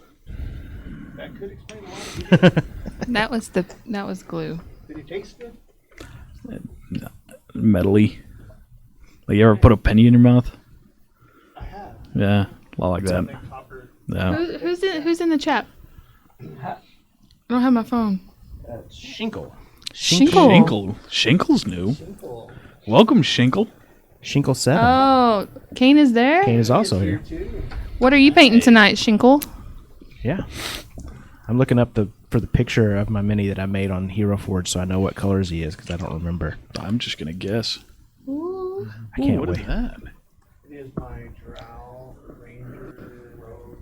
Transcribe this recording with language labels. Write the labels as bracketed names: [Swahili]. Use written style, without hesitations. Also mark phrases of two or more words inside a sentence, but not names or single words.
[English] That could explain a lot of it. That was glue. Did it taste good? Metally. Like you ever put a penny in your mouth? I have. Yeah. A lot like that. That copper. Yeah. Who's in the chat? I don't have my phone. Shinkle. Shinkle. Shinkle's new. Welcome, Shinkle. Shinkle 7. Oh, Kane is there? Kane is also here. What are you painting tonight, Shinkle? Yeah. I'm looking up for the picture of my mini that I made on Hero Forge, so I know what colors he is because I don't remember. I'm just gonna guess. I can't What wait. is that? It is my Drow Ranger Rogue.